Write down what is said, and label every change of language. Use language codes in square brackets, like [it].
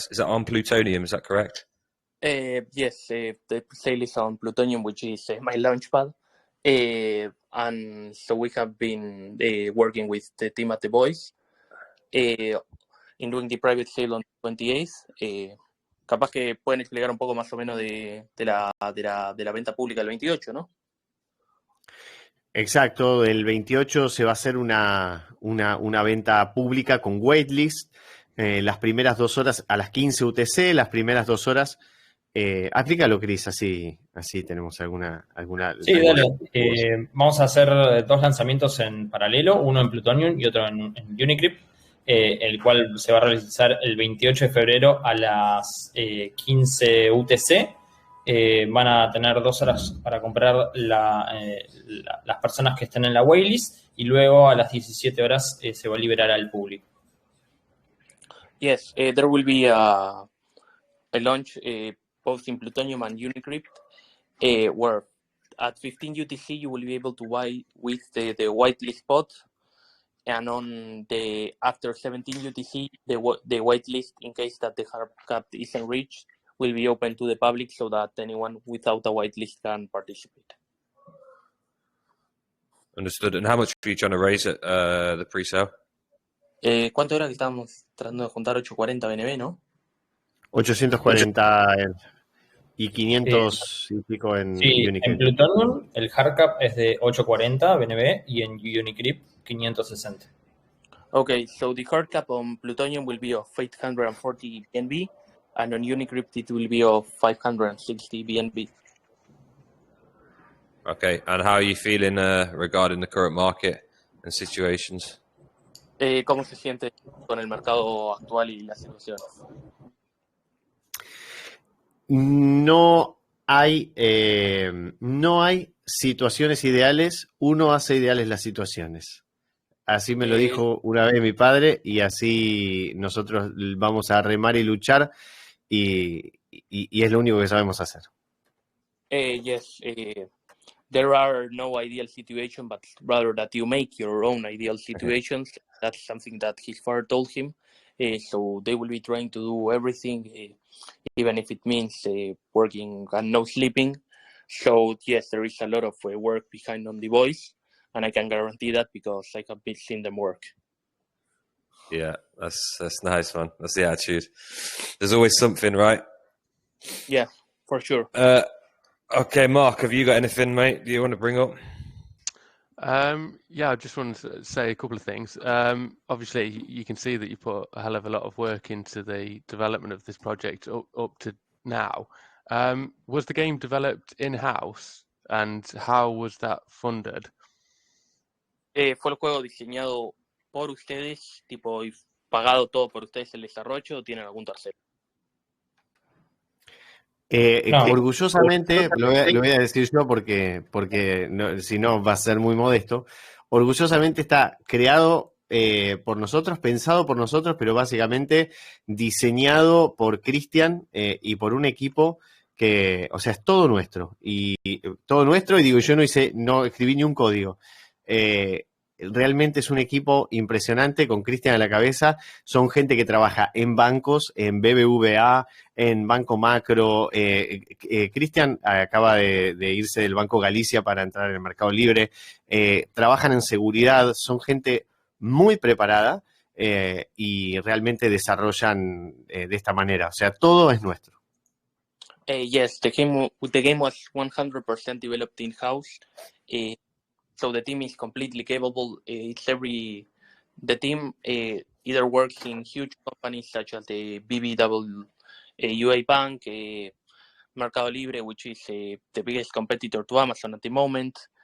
[en] Is that on Plutonium? Is that correct? Yes, the sale is on Plutonium, which is my launchpad. And so we have been working with the team at The Voice in doing the private sale on 28th. [es] Capaz que pueden explicar un poco más o menos de la venta pública del 28, ¿no? Exacto, el 28 se va a hacer una venta pública con waitlist. Las primeras 2 horas a las 15 UTC, las primeras 2 horas. Explícalo, Cris, así tenemos alguna. Sí, dale. Vamos a hacer 2 lanzamientos en paralelo, uno en Plutonium y otro en Unicrypt, el cual se va a realizar el 28 de febrero a las 15 UTC. Van a tener 2 horas para comprar las personas que estén en la waitlist, y luego a las 17 horas se va a liberar al público. [en] Yes, there will be a launch both in Plutonium and Unicrypt, where at 15 UTC you will be able to buy with the whitelist spot, and on the after 17 UTC the whitelist, in case that the hard cap isn't reached, will be open to the public so that anyone without a whitelist can participate. Understood. And how much are you trying to raise at the pre-sale? [es] ¿Cuánto era que estábamos tratando de juntar? 840 BNB, ¿no? 840 y 500 y pico en Unicrypt. En Plutonium el hardcap es de 840 BNB y en Unicrypt 560. [en] Okay, so the hard cap on Plutonium will be of 840 BNB, and on Unicrypt it will be of 560 BNB. Okay, and how are you feeling regarding the current market and situations? [es] ¿Cómo se siente con el mercado actual y la situación? No hay situaciones ideales, uno hace ideales las situaciones. Así me lo dijo una vez mi padre, y así nosotros vamos a remar y luchar, y es lo único que sabemos hacer. [en] Yes, there are no ideal situations, but rather that you make your own ideal situations. Okay. That's something that his father told him. So they will be trying to do everything, even if it means working and no sleeping. So yes, there is a lot of work behind on The Voice, and I can guarantee that because I have been seeing them work. Yeah, that's nice, man. That's the attitude. There's always something, right? Yeah, for sure. Okay, Mark, have you got anything, mate? Do you want to bring up? Yeah, I just wanted to say a couple of things. Obviously, you can see that you put a hell of a lot of work into the development of this project up to now. Was the game developed in-house, and how was that funded? [es] ¿Fue el juego diseñado por ustedes, tipo, y pagado todo por ustedes el desarrollo, o tienen algún tercero? Orgullosamente, lo voy a decir yo porque no, si no va a ser muy modesto. Orgullosamente está creado por nosotros, pensado por nosotros, pero básicamente diseñado por Cristian y por un equipo que, o sea, es todo nuestro. Y todo nuestro, y digo, yo no escribí ni un código. Realmente es un equipo impresionante con Cristian a la cabeza. Son gente que trabaja en bancos, en BBVA, en Banco Macro. Cristian acaba de irse del Banco Galicia para entrar en el Mercado Libre. Trabajan en seguridad, son gente muy preparada y realmente desarrollan de esta manera. O sea, todo es nuestro. [en] Yes, the game was 100% developed in-house. So the team is completely capable. The team either works in huge companies such as the BBWA Bank, Mercado Libre, which is the biggest competitor to Amazon at the moment.